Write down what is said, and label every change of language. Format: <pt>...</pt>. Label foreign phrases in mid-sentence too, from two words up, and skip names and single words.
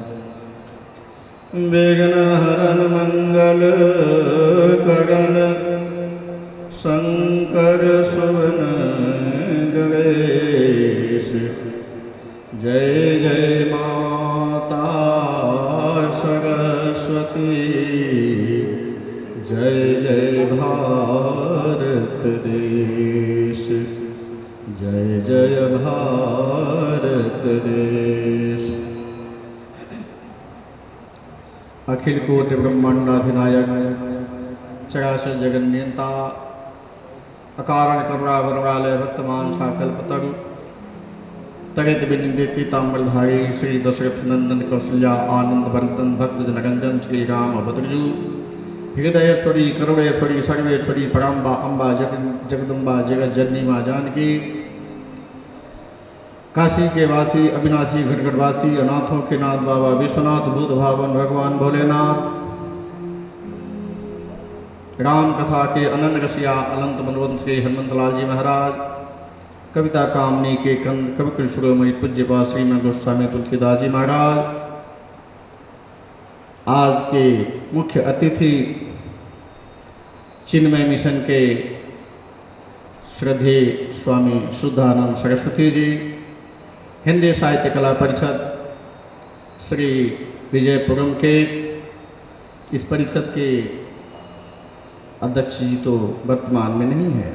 <hi>विघ्न हरन मंगल करण शंकर सुवन गणेश जय जय माता सरस्वती जय जय भारत देश जय जय भारत देश। अखिल कोटि ब्रह्मांडाधिनायक चराचर जगन्नियंता अकारण करुणा वरणालय वर्तमान कल्पतरु तरित बिनिंदे पीताम्बरधारी श्री दशरथ नंदन कौशल्या आनंद वर्धन भक्त जनरंजन श्री राम भद्रजू हृदयेश्वरी करुणेश्वरी सर्वेश्वरी पराम्बा अम्बा जगदम्बा जगत जननी माँ जानकी काशी के वासी अविनाशी घटघटवासी अनाथों के नाथ बाबा विश्वनाथ भूत भावन भगवान भोलेनाथ राम कथा के अनन्य रसिया अनंत मनवंश के हनुमंतलाल जी महाराज कविता कामनी के कंद कविकुल शिरोमणि पूज्यपाद श्रीमद गोस्वामी तुलसीदास जी महाराज आज के मुख्य अतिथि चिन्मय मिशन के श्रद्धेय स्वामी शुद्धानंद सरस्वती जी हिंदी साहित्य कला परिषद श्री विजयपुरम के इस परिषद के अध्यक्ष जी तो वर्तमान में नहीं है।</hi>